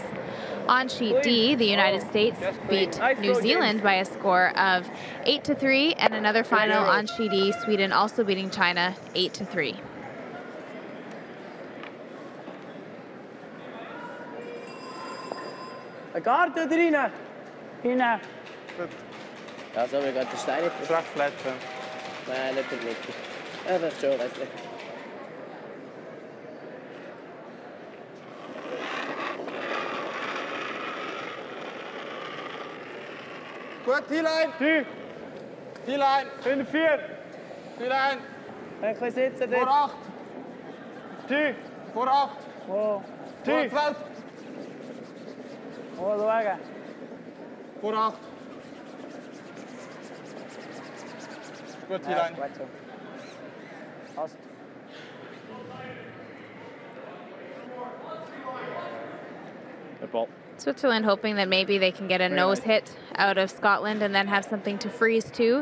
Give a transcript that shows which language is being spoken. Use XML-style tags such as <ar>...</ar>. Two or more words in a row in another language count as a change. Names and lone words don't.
<en>On sheet D, the United States beat New Zealand by a score of 8-3, and another final on sheet E, Sweden also beating China 8-3.</en> <nl>Guard erin. Hinne.</nl> <no>Ja, så har vi gått til stein.</no> <en>Track flat.</en> <no>Nei, det er ikke. Jeg forstår det.</no> <en>Good, T-line. T-line.</en> <nl>In de 4.</nl> <en>T-line.</en> <no>Egentlig sitter det.</no> <nl>Voor 8. 10. Voor 8.</nl> <en>Wow.</en> <nl>Voor 12.</nl> <no>Wow, det var det.</no> <nl>Voor 8.</nl> <en>Good, T-line. Fast. Good ball. Switzerland hoping that maybe they can get a nose hit out of Scotland and then have something to freeze to.</en>